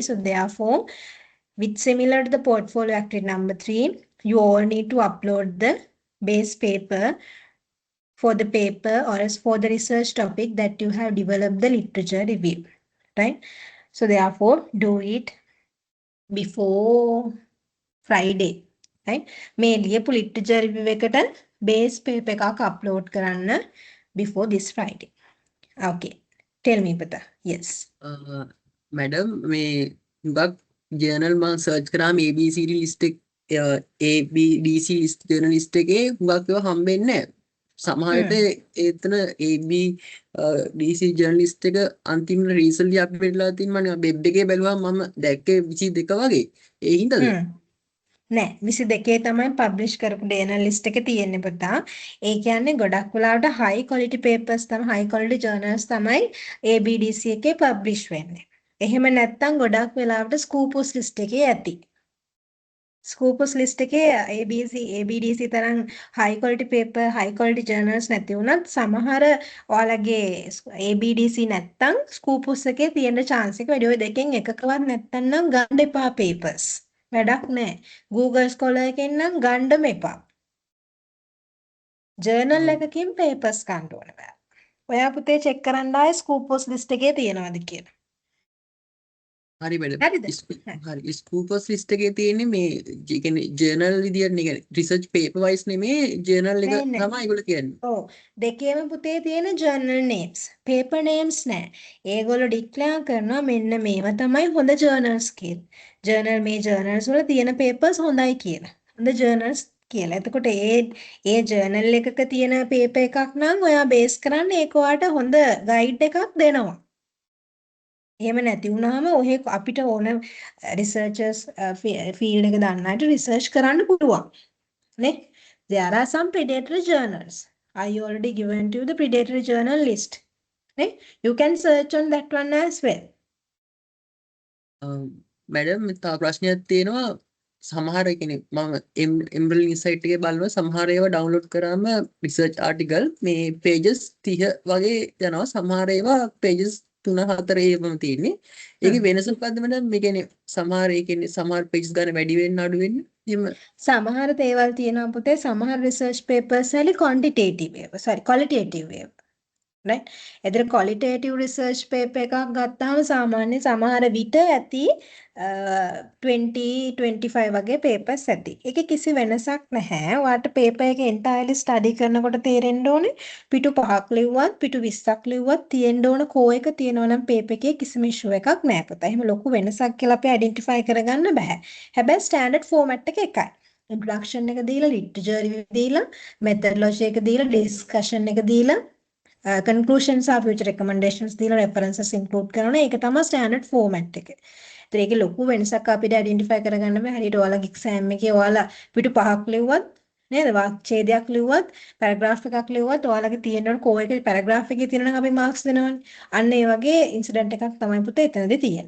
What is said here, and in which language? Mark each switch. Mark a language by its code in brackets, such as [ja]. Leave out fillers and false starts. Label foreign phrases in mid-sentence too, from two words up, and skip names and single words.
[en] So therefore, with similar to the portfolio activity number 3, you all need to upload the base paper for the paper or as for the research topic that you have developed the literature review, right? So therefore, do it before Friday, right? [si] මේ ලියපු [en] literature review [si] එකට [en] base paper [si] එකක් upload කරන්න [en] before this Friday. Okay. Tell me, Pata. Yes. [si] මැඩම් මේ හුඟක් ජර්නල් මම සර්ච් කරාම ABCD ලිස්ට් එක ABDC [en] list journal list [si] එකේ හුඟක් ඒවා හම්බෙන්නේ නැහැ. සමහරට එතන ABDC [en] journal list [si] එක අන්තිමට [en] recently update [si] වෙලා තියෙන මම වෙබ් එකේ බැලුවාම මම දැක්කේ 22 වගේ. ඒ හින්දාද? නෑ 22 තමයි පබ්ලිෂ් කරපු [en] journal list [si] එක තියෙන්නේ පුතා. ඒ කියන්නේ ගොඩක් වෙලාවට [en] high quality papers [si] තමයි [en] high quality journals [si] තමයි ABDC එකේ පබ්ලිෂ් වෙන්නේ. එහෙම නැත්නම් ගොඩක් වෙලාවට Scopus list එකේ ඇති. Scopus list එකේ ABDC තරම් [en] high quality paper high quality journals [si] නැති වුණත් සමහර ඔයාලගේ ABDC නැත්නම් Scopus එකේ තියෙන chance එක වැඩි. ඔය දෙකෙන් එකකවත් නැත්නම් නම් ගන්න එපා papers. වැඩක් නැහැ. Google Scholar එකෙන් නම් ගන්නම එපා. ජර්නල් එකකින් papers ගන්න ඕන බෑ. ඔයා පුතේ check කරන්න ආයේ Scopus list එකේ තියෙනවද කියලා. හරි මැඩම්. හරිද? හරි ස්කූපස් ලිස්ට් එකේ තියෙන්නේ මේ කියන්නේ ජර්නල් විදියට නේ කියන්නේ [en] research paper wise [si] නෙමේ ජර්නල් එක නෑ. තමයි ඒගොල්ලෝ කියන්නේ. ඔව්. දෙකේම පුතේ තියෙන [en] journal names. paper names [si] නෑ. ඒගොල්ලෝ declare කරනවා මෙන්න මේවා තමයි හොඳ journals කියලා. මේ journals වල තියෙන papers හොඳයි කියලා. හොඳ journals කියලා. එතකොට ඒ journal එකක තියෙන paper එකක් නම් ඔයා base කරන්න ඒක ඔයාට හොඳ guide එකක් දෙනවා. එහෙම නැති වුණාම ඔහෙ අපිට ඕන [en] researchers field [si] එක දන්නාට research කරන්න පුළුවන්. නේ? [en] There are some predatory journals. I already given to you the predatory journal list. [si] නේ? [en] You can search on that one as well. [si] මැඩම් තව ප්‍රශ්නයක් තියෙනවා සමහර කියන්නේ මම එම්බ්‍රල් ඉන්සයිට් එකේ බලනවා සමහර ඒවා ඩවුන්ලෝඩ් කරාම [en] research article [si] මේ pages 30 වගේ යනවා සමහර ඒවා pages 3-4 ඒවම තියෙන්නේ. ඒකේ වෙනස මොකද්ද මැඩම්? මේ කියන්නේ සමහර ඒ කියන්නේ සමහර pages ගන්න වැඩි වෙන්න අඩු වෙන්න එහෙම සමහර දේවල් තියෙනවා පුතේ සමහර [en] research papers [si] වල quantitative ඒවා qualitative ඒවා. right? එතන [en] qualitative research paper [si] එකක් ගත්තාම සාමාන්‍ය සමහර විට ඇති 20-25 වගේ papers ඇති. ඒකේ කිසි වෙනසක් නැහැ. ඔයාට paper එක [en] entirely study [si] කරනකොට තේරෙන්න ඕනේ පිටු 5ක් ලිව්වත් පිටු 20ක් ලිව්වත් තියෙන්න ඕන කෝ එක තියෙනවා නම් paper එකේ කිසිම issue එකක් නැහැ පුතා. එහෙම ලොකු වෙනසක් කියලා අපි identify කරගන්න බෑ. හැබැයි [en] standard format [si] එක එකයි. introduction එක දීලා [en] literature review [si] දීලා methodology එක දීලා discussion එක දීලා [en] conclusions are future recommendations [si] දීලා [en] references include [si] කරනවා. ඒක තමයි [en] standard format [si] එක. ඒතර ඒකේ ලොකු වෙනසක් අපිට identify කරගන්න බෑ. හරියට ඔයාලගේ exam එකේ ඔයාලා පිටු 5ක් ලිව්වත් නේද? වාක්‍යඡේදයක් ලිව්වත්, paragraph එකක් ලිව්වත් ඔයාලගේ තියෙන කෝ එකේ paragraph එකේ තියෙන නම් අපි marks දෙනවනේ. අන්න ඒ වගේ incident එකක් තමයි පුතේ එතනදී තියෙන්නේ.